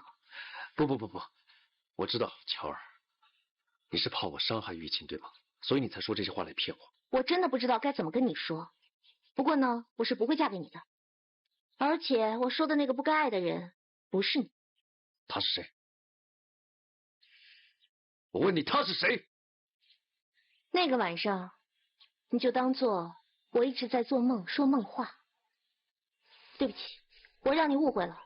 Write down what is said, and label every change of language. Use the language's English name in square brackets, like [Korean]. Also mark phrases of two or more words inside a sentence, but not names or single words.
[Chinese] 不，我知道，喬兒，你是怕我傷害玉琴，對吗？所以你才說這些話來騙我。我真的不知道該怎麼跟你說。不過呢，我是不會嫁給你的。而且我說的那個不該愛的人，不是你。他是誰？我問你，他是誰？那個晚上，你就當做我一直在做夢，說夢話。對不起，我讓你誤會了。